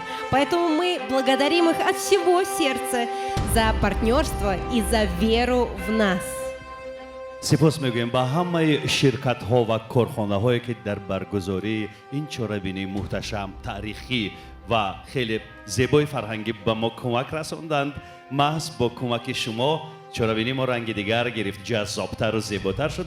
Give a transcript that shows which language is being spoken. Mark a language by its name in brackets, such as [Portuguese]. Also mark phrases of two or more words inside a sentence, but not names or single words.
[Russian] Поэтому мы благодарим их от всего сердца за партнерство и за веру в нас. [Persian] سپاس میگویم با همه شرکت ها و کارخانه هایی که در برگزاری این چهاربینی محتشم تاریخی و خیلی زیبای فرهنگی به ما کمک رساندند. محض با کمک شما چهاربینی ما رنگ دیگر گرفت، جذابتر و زیباتر شد.